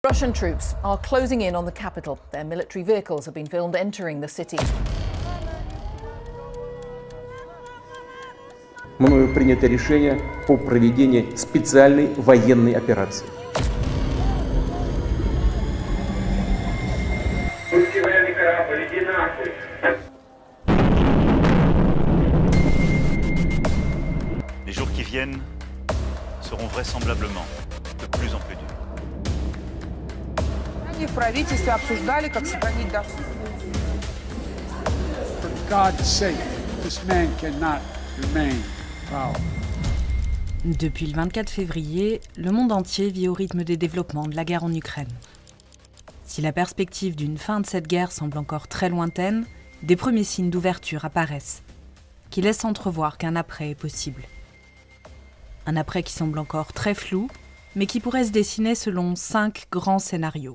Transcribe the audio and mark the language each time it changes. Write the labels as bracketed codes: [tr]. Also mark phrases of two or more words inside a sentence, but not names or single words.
[en] Russian troops are closing in on the capital. Their military vehicles have been filmed entering the city. [ru] Мною принято решение по проведению специальной военной операции. [fr] Les jours qui viennent seront vraisemblablement de plus en plus durs. [ru] В правительстве обсуждали, как сохранить доход. [en] For God's sake, this man cannot remain in power. [fr] Depuis le 24 février, le monde entier vit au rythme des développements de la guerre en Ukraine. Si la perspective d'une fin de cette guerre semble encore très lointaine, des premiers signes d'ouverture apparaissent, qui laissent entrevoir qu'un après est possible. Un après qui semble encore très flou, mais qui pourrait se dessiner selon 5 grands scénarios.